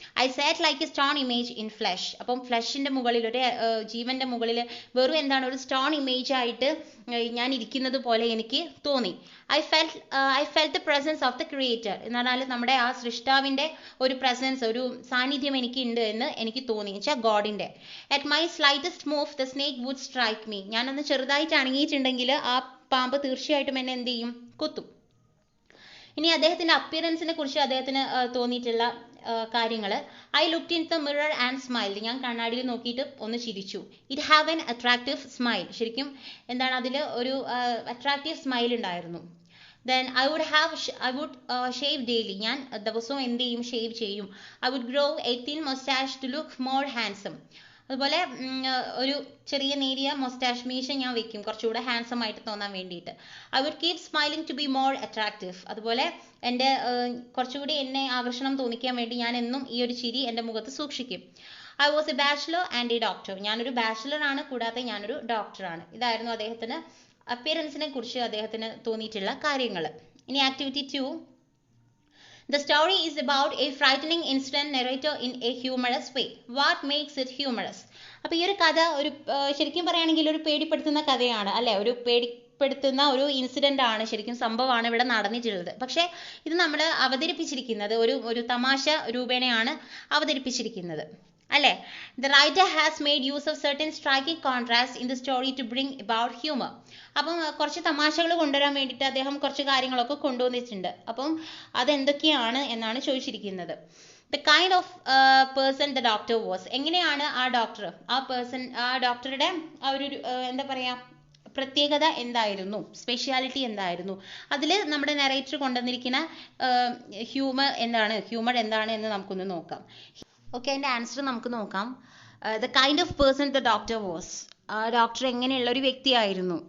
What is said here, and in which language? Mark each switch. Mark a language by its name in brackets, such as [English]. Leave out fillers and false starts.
[English] I sat like a stone image in flesh. [Malayalam] അപ്പം ഫ്ലഷിൻ്റെ മുകളിൽ, ഒരു ജീവൻ്റെ മുകളിൽ വെറും എന്താണ് ഒരു സ്റ്റോൺ ഇമേജ് ആയിട്ട് ഞാൻ ഇരിക്കുന്നത് പോലെ എനിക്ക് തോന്നി. [English] I felt the presence of the creator. [Malayalam] എന്ന് പറഞ്ഞാൽ നമ്മുടെ ആ സൃഷ്ടാവിൻ്റെ ഒരു പ്രസൻസ്, ഒരു സാന്നിധ്യം എനിക്കുണ്ട് എന്ന് എനിക്ക് തോന്നി, വെച്ചാൽ ഗോഡിൻ്റെ. [English] At my slightest move the snake would strike me. [Malayalam] ഞാനൊന്ന് ചെറുതായിട്ട് അണങ്ങിയിട്ടുണ്ടെങ്കിൽ ആ പാമ്പ് തീർച്ചയായിട്ടും എന്നെ എന്ത് ചെയ്യും, കുത്തും. ഇനി അദ്ദേഹത്തിൻ്റെ അപ്പിയറൻസിനെ കുറിച്ച് അദ്ദേഹത്തിന് തോന്നിയിട്ടുള്ള കാര്യങ്ങൾ, [English] I looked in the mirror and smiled, [Malayalam] ഞാൻ കണ്ണാടിയിൽ നോക്കിയിട്ട് ഒന്ന് ചിരിച്ചു. [English] it have an attractive smile, [Malayalam] ശരിക്കും എന്താണ് അതിൽ ഒരു അട്രാക്റ്റീവ് സ്മൈൽ ഉണ്ടായിരുന്നു. [English] Then I would shave daily, [Malayalam] ഞാൻ ദിവസവും എന്ത് ചെയ്യും, ഷേവ് ചെയ്യും. [English] I would grow a thin mustache to look more handsome. [Malayalam] അതുപോലെ ഒരു ചെറിയ നേരിയ മൊസ്റ്റാഷ് മീശ ഞാൻ വെക്കും, കുറച്ചുകൂടെ ഹാൻസം ആയിട്ട് തോന്നാൻ വേണ്ടിയിട്ട്. [English] I would keep smiling to be more attractive. [Malayalam] അതുപോലെ എൻ്റെ കുറച്ചുകൂടി എന്നെ ആകർഷണം തോന്നിക്കാൻ വേണ്ടി ഞാൻ എന്നും ഈ ഒരു ചിരി എൻ്റെ മുഖത്ത് സൂക്ഷിക്കും. [English] I was a bachelor and a doctor, [Malayalam] ഞാനൊരു ബാച്ചിലറാണ്, കൂടാതെ ഞാനൊരു ഡോക്ടറാണ്. ഇതായിരുന്നു അദ്ദേഹത്തിന് അപ്പിയറൻസിനെ കുറിച്ച് അദ്ദേഹത്തിന് തോന്നിയിട്ടുള്ള കാര്യങ്ങൾ. [English] ഇനി activity 2, The story is about a frightening incident narrated in a humorous way. What makes it humorous? [Malayalam] അപ്പോൾ ഈ ഒരു കഥ ഒരു ശരിക്കും പറയുകയാണെങ്കിൽ ഒരു പേടിപ്പെടുത്തുന്ന കഥയാണ് അല്ലേ, ഒരു പേടിപ്പെടുത്തുന്ന ഒരു ഇൻസിഡൻ്റ് ആണ്, ശരിക്കും സംഭവമാണ് ഇവിടെ നടന്നിട്ടുള്ളത്. പക്ഷേ ഇത് നമ്മൾ അവതരിപ്പിച്ചിരിക്കുന്നത് ഒരു തമാശ രൂപേണയാണ് അവതരിപ്പിച്ചിരിക്കുന്നത് അല്ലേ. [English] The writer has made use of certain striking contrasts in the story to bring about humor. [Malayalam] അപ്പം കുറച്ച് തമാശകൾ കൊണ്ടുവരാൻ വേണ്ടിയിട്ട് അദ്ദേഹം കുറച്ച് കാര്യങ്ങളൊക്കെ കൊണ്ടുവന്നിട്ടുണ്ട്. അപ്പം അതെന്തൊക്കെയാണ് എന്നാണ് ചോദിച്ചിരിക്കുന്നത്. [English] The kind of person the doctor was. [Malayalam] എങ്ങനെയാണ് ആ ഡോക്ടർ, ആ ഡോക്ടറുടെ ആ ഒരു എന്താ പറയുക, പ്രത്യേകത എന്തായിരുന്നു, സ്പെഷ്യാലിറ്റി എന്തായിരുന്നു, അതിൽ നമ്മുടെ നറേറ്റർ കൊണ്ടുവന്നിരിക്കുന്ന ഹ്യൂമർ എന്താണ് എന്ന് നമുക്കൊന്ന് നോക്കാം. ഓക്കെ, അതിൻ്റെ ആൻസർ നമുക്ക് നോക്കാം. [English] the kind of person the doctor was, [Malayalam] ആ ഡോക്ടർ എങ്ങനെയുള്ള ഒരു വ്യക്തിയായിരുന്നു.